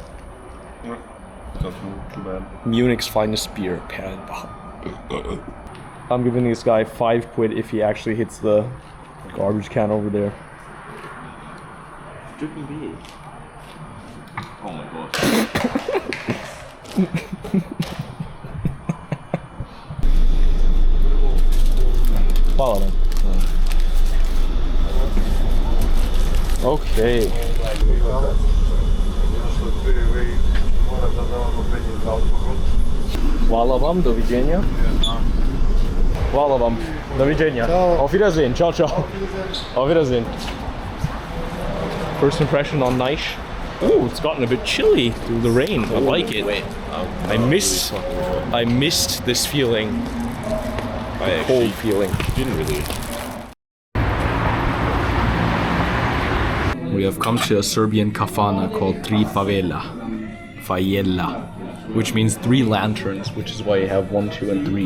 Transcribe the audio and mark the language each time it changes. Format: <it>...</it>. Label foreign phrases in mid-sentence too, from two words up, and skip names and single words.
<en>Not too bad. Munich's finest beer, Perlenbacher. I'm giving this guy 5 quid if he actually hits the garbage can over there. Drinking beer. Oh my god.</en> <sr>Hvala vam. Okay. Hvala vam, doviđenja. Hvala vam, doviđenja.</sr> <de>Auf Wiedersehen,</de> <it>ciao, ciao.</it> <de>Auf Wiedersehen.</de> <en>First impression on Nice. Ooh, it's gotten a bit chilly through the rain. I like it. I missed this feeling. The cold feeling. Didn't really. We have come to a Serbian kafana called Tri Favela, which means 3 lanterns, which is why you have 1, 2, and 3.</en>